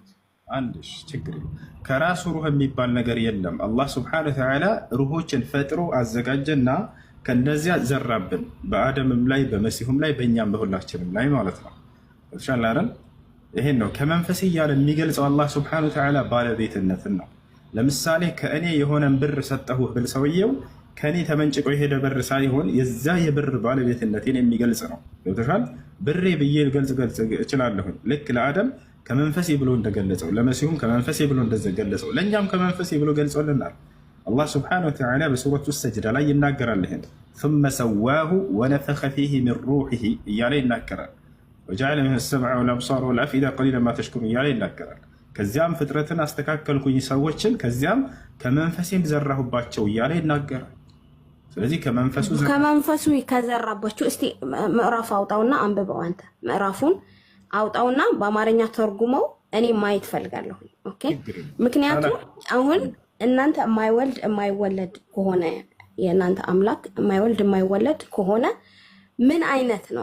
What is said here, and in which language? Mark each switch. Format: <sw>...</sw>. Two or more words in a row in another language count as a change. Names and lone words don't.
<am>አንድሽ ችግር ከራሱ ሩህ የሚባል ነገር የለም። አላህ</am> <ar>سبحانه وتعالى</ar> <am>ሩሆችን ፈጥሮ አዘጋጀና ከነዚያ ዘራብን። በአደምም ላይ በመሲሁም ላይ በእኛም በሁላችንም ላይ ማለት ነው። ተሻላረን ይሄን ነው ከመንፈስ እያለ የሚገልጸው አላህ</am> <ar>سبحانه وتعالى</ar> <am>ባለቤትነትን ነው። ለምሳሌ ከእኔ የሆነን ብር ሰጠሁህ ብል ሰውየው ከኔ ተመንጭቆ የሄደ ብር ሳይሆን የዛ የብር ባለቤትነቴን የሚገልጽ ነው። ገብቶሻል? ብሬ ብዬ ልገልጽ እችላለሁ። ልክ ለአደም ከመንፈሴ ብሎ እንደገለጸው፣ ለመሲሁም ከመንፈሴ ብሎ እንደገለጸው፣ ለእኛም ከመንፈሴ ብሎ ገልጾልናል። አላህ</am> <ar>سبحانه وتعالى</ar> <am>በሱረቱ ሰጅዳ ላይ ይናገራል። ይሄን</am> <ar>ثم سواه ونفخ فيه من روحه</ar> <am>እያለ ይናገራል።</am> <ar>وجعل منه السمع والابصار والافئده قليلا ما تشكرون</ar> <am>እያለ ይናገራል። ከዚያም ፍጥረትን አስተካከልኩኝ ሰዎችን ከዚያም ከመንፈሴም ዘራሁባቸው እያለ ይናገራል። ስለዚህ ከመንፈሱ ከዘራባችሁ እስቲ ምዕራፍ አውጣውና አንብበው። አንተ ምዕራፉን አውጣውና በአማርኛ ተርጉመው እኔ ማየት ፈልጋለሁ። ኦኬ ምክንያቱም አሁን እናንተ የማይወልድ የማይወለድ ከሆነ የእናንተ አምላክ የማይወልድ የማይወለድ ከሆነ ምን አይነት ነው?</am>